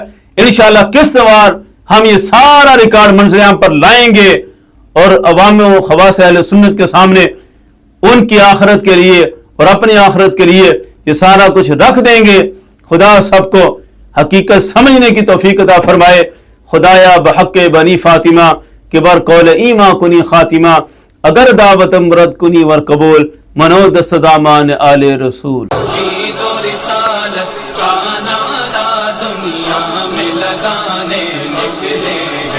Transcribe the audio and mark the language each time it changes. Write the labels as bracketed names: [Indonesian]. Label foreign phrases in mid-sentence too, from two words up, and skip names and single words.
[Urdu] انشاءاللہ قسط وار ہم یہ سارا ریکارڈ منظر عام پر لائیں گے اور عوام و خواص اہل سنت کے سامنے ان کی آخرت کے لیے اور اپنی آخرت کے لیے یہ سارا کچھ رکھ دیں گے۔ خدا سب کو حقیقت سمجھنے کی توفیق عطا فرمائے۔ [Persian] خدایا بحق بنی فاطمہ کہ بر قول ایما کنی خاتمہ، اگر دعوت مرد کنی ور قبول، منو دست دامان آل رسول۔ [Urdu] عید و رسالت کا نعرہ دنیا میں لگانے نکلے